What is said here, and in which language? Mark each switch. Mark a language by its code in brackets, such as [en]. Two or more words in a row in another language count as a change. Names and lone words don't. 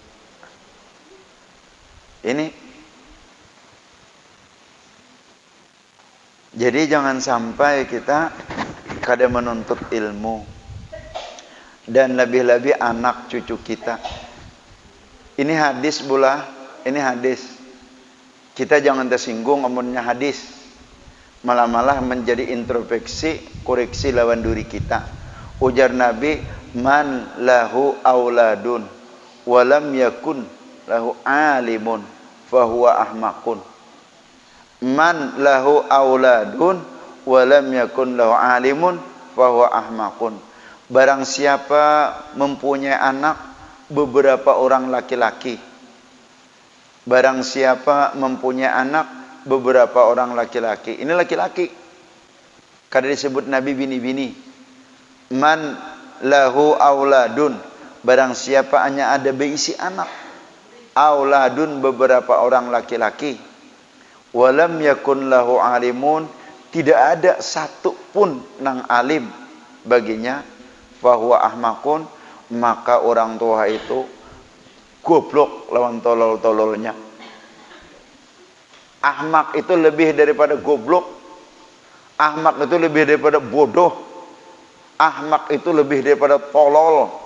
[bjn] Ini jadi jangan sampai kita kada menuntut ilmu, dan lebih-lebih anak cucu kita. [id] Ini hadis pula, ini hadis. [bjn] Kita jangan tersinggung amunnya hadis, malah menjadi introspeksi, koreksi lawan diri kita. Ujar Nabi, [ar] من له أولاد ولم يكن له عالم فهو أحمق. من له أولاد ولم يكن له عالم فهو أحمق. [id] Barang siapa mempunyai anak beberapa orang laki-laki, barang siapa mempunyai anak beberapa orang laki-laki, ini laki-laki, karena disebut Nabi bini-bini. [ar] من له أولاد, [id] barang siapa hanya ada berisi anak, auladun beberapa orang laki-laki, [ar] ولم يكن له عالم, [id] tidak ada satu pun nang alim baginya, [ar] فهو أحمق, [id] maka orang tua itu goblok lawan tolol-tololnya. Ahmak itu lebih daripada goblok, ahmak itu lebih daripada bodoh, ahmak itu lebih daripada tolol.